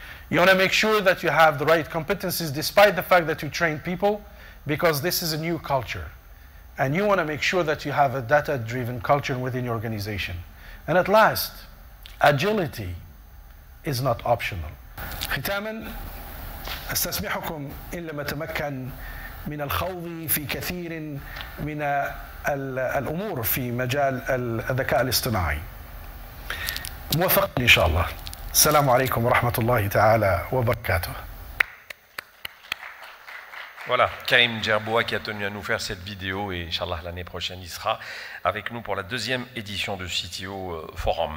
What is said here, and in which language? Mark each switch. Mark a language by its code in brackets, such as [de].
[en] You want to make sure that you have the right competencies despite the fact that you train people, because this is a new culture. And you want to make sure that you have a data-driven culture within your organization. And at last, agility is not optional. [ar] ختاما استسمحكم إن لم أتمكن من الخوض في كثير من الأمور في مجال الذكاء الاصطناعي. موفق إن شاء الله. السلام عليكم ورحمة الله تعالى وبركاته. [fr] Voilà, Karim DJERBOA qui a tenu à nous faire cette vidéo et Inch'Allah l'année prochaine il sera avec nous pour la deuxième édition du CTO Forum.